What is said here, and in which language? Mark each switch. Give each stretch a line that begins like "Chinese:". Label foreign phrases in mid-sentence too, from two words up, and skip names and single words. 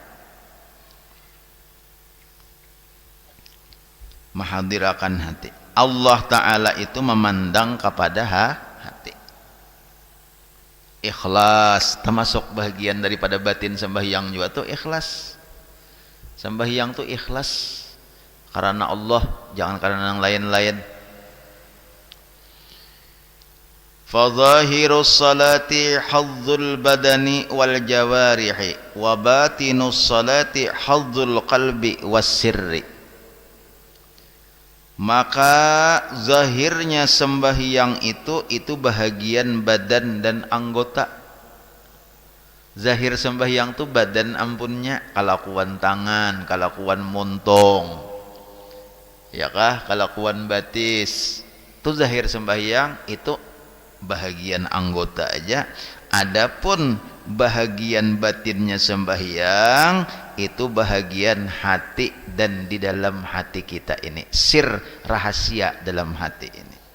Banjar: mahadirakan hati Allah Ta'ala itu memandang kepada hati ikhlas termasuk bagian daripada batin sembahyang juga tuh ikhlas sembahyang tuh ikhlas karena Allah jangan karena yang lain-lain
Arabic: فظاهر الصلاة حظ البدن والجوارح وباطن الصلاة حظ القلب والسر
Banjar: maka zahirnya sembahyang itu bahagian badan dan anggota zahir sembahyang itu badan ampunnya kalakuan tangan kalakuan montong ya kah kalakuan batis itu zahir sembahyang itu bahagian anggota aja adapun bahagian batinnya sembahyang itu bahagian hati dan di dalam hati kita ini sir rahasia dalam hati ini